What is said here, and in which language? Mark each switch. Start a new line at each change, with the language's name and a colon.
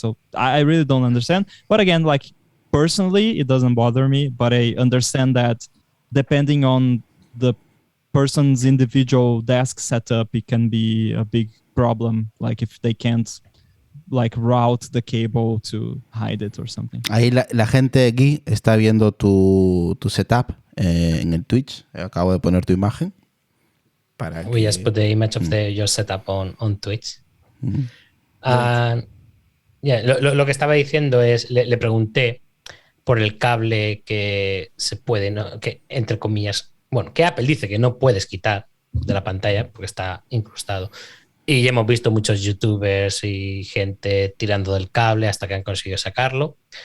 English: So I really don't understand. But again, like, personally, it doesn't bother me, but I understand that depending on the person's individual desk setup, it can be a big problem. Like if they can't like route the cable to hide it or something.
Spanish: Ahí la gente aquí está viendo tu setup en el Twitch. Acabo de poner tu imagen.
English: We just put the image of your setup on Twitch.
Spanish: Lo que estaba diciendo es, le pregunté por el cable que se puede, ¿no? Que entre comillas, bueno, que Apple dice que no puedes quitar de la pantalla porque está incrustado. Y ya hemos visto muchos youtubers y gente tirando del cable hasta que han conseguido sacarlo.